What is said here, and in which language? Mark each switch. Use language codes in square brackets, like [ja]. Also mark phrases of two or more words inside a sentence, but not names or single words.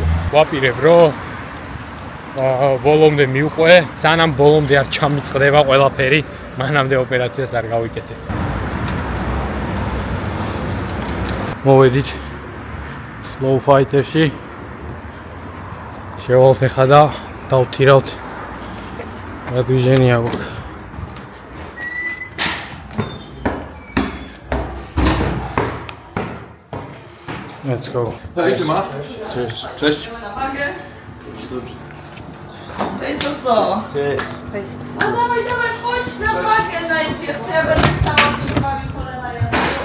[ka] ვაპირებ, რომ ბოლომდე მივყვე, სანამ ბოლომდე არ ჩამიწყდება ყველაფერი, მანამდე ოპერაციას არ გავიკეთებ. მოვედით Flow Fighter-ში. შევალთ ახლა და დავთირავთ რა დვიჟენია გვაქვს. [en] Let's go. [pl] Cześć, ma? Cześć. Cześć. Cześć, Soso. Cześć. No dawaj, chodź na wagę najpierw, co ja będę stała piwami cholera jasna.